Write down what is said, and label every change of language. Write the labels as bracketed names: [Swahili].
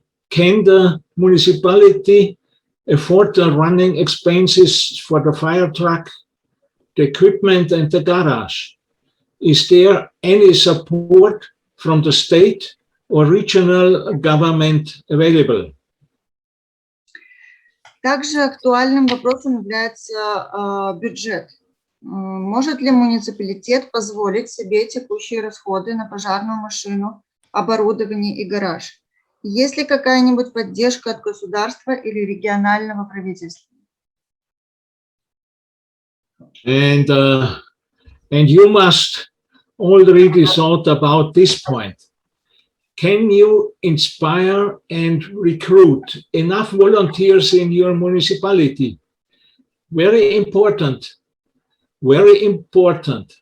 [English] Can the municipality afford the running expenses for the fire truck, the equipment, and the garage? Is there any support from the state or regional government available? [Russian] Также актуальным вопросом является бюджет. Может ли муниципалитет позволить себе текущие расходы на пожарную машину, оборудование и гараж? Есть ли какая-нибудь поддержка от государства или регионального правительства? [English] And you must already thought about this point. Can you inspire and recruit enough volunteers in your municipality? Very important. Very important.